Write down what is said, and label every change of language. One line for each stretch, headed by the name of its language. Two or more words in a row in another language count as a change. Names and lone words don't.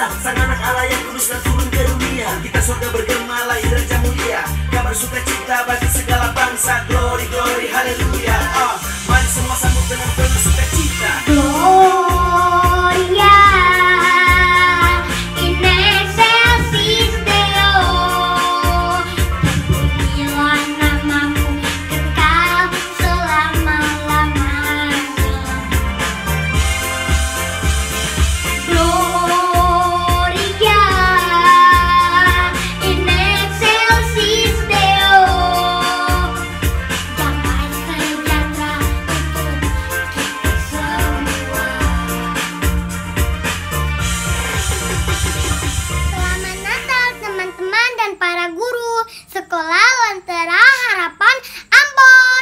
Indonesian: Sang anak Allah yang kudus dan turun ke dunia, kita surga bergema lahir raja mulia. Kabar sukacita bagi segala bangsa.
English: Glory, glory,
Indonesian: haleluya. Mari semua sambut dengan penuh sukacita.
Latin: Gloria in excelsis Deo,
Indonesian: terpujilah namamu kekal selama-lamanya.
Latin: Gloria in excelsis Deo,
Indonesian: damai sejahtera untuk kita semua. Selamat Natal teman-teman dan para guru Sekolah Lentera Harapan Ambon.